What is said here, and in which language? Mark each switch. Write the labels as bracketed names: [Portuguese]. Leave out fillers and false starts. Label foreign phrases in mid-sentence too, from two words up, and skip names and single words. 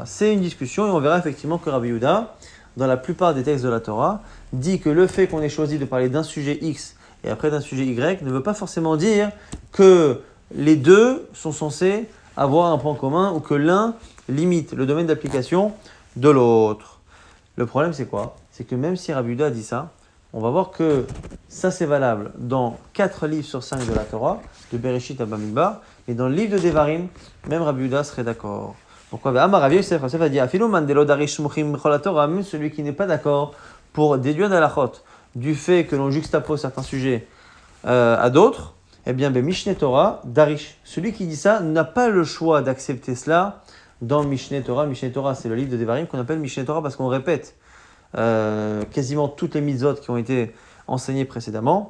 [French] C'est une discussion et on verra effectivement que Rabbi Yehuda, dans la plupart des textes de la Torah, dit que le fait qu'on ait choisi de parler d'un sujet X et après d'un sujet Y ne veut pas forcément dire que les deux sont censés avoir un point commun ou que l'un limite le domaine d'application de l'autre. Le problème c'est quoi? C'est que même si Rabbi Yehuda dit ça, on va voir que ça c'est valable dans 4 livres sur 5 de la Torah, de Bereshit à Bamidbar, mais dans le livre de Devarim, même Rabbi Yehuda serait d'accord. Pourquoi? Rabbi Yosef a dit, [Aramaic] אפילו מאן דלא דריש סמוכים בכל תורה, [French] même celui qui n'est pas d'accord pour déduire d'halachot du fait que l'on juxtapose certains sujets à d'autres, eh bien, Mishneh Torah, Darish. Celui qui dit ça n'a pas le choix d'accepter cela dans Mishneh Torah. Mishneh Torah, c'est le livre de Devarim qu'on appelle Mishneh Torah parce qu'on répète quasiment toutes les mitzvot qui ont été enseignées précédemment.